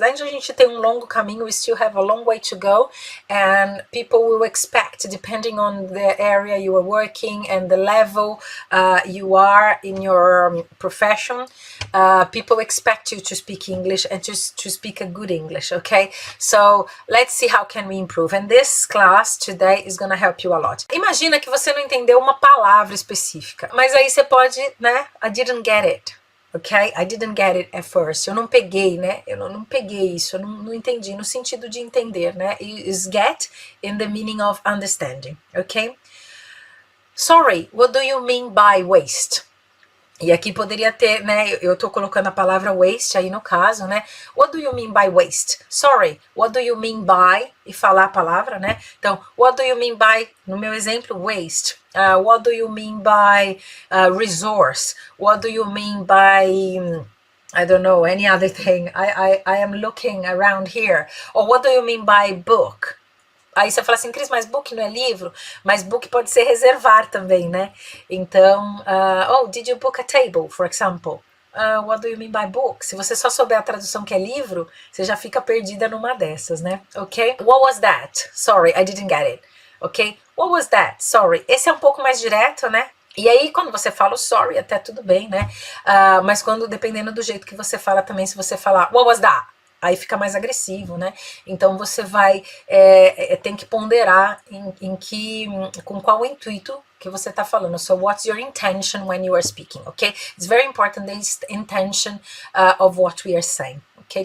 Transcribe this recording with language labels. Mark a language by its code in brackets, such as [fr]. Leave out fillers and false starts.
[pt] Ainda a gente tem um longo caminho, [en] we still have a long way to go, and people will expect, depending on the area you are working and the level you are in your profession, people expect you to speak English and to speak a good English, okay? So let's see how can we improve. And this class today is going to help you a lot. [pt] Imagina que você não entendeu uma palavra específica, mas aí você pode, né? [en] I didn't get it. Ok? I didn't get it at first. [pt] Eu não peguei, né? Eu não peguei isso, eu não entendi, no sentido de entender, né? [en] Is get in the meaning of understanding, ok? Sorry, what do you mean by waste? [pt] E aqui poderia ter, né? Eu tô colocando a palavra waste aí no caso, né? [en] What do you mean by waste? Sorry, what do you mean by? [pt] E falar a palavra, né? [en] Então, what do you mean by, [pt] no meu exemplo, [en] waste? What do you mean by resource? What do you mean by I don't know, any other thing? I am looking around here. Or what do you mean by book? [pt] Aí você fala assim, Cris, mas book não é livro? Mas book pode ser reservar também, né? [en] Então, oh, did you book a table, for example? What do you mean by book? [pt] Se você só souber a tradução que é livro, você já fica perdida numa dessas, né? [en] Ok? What was that? Sorry, I didn't get it. Ok? What was that? Sorry. [pt] Esse é um pouco mais direto, né? E aí, quando você fala o sorry, até tudo bem, né? Mas quando, dependendo do jeito que você fala também, se você falar, [en] what was that? [pt] Aí fica mais agressivo, né? Então você vai tem que ponderar com qual intuito que você está falando. [en] So what's your intention when you are speaking, okay? It's very important the intention of what we are saying, okay?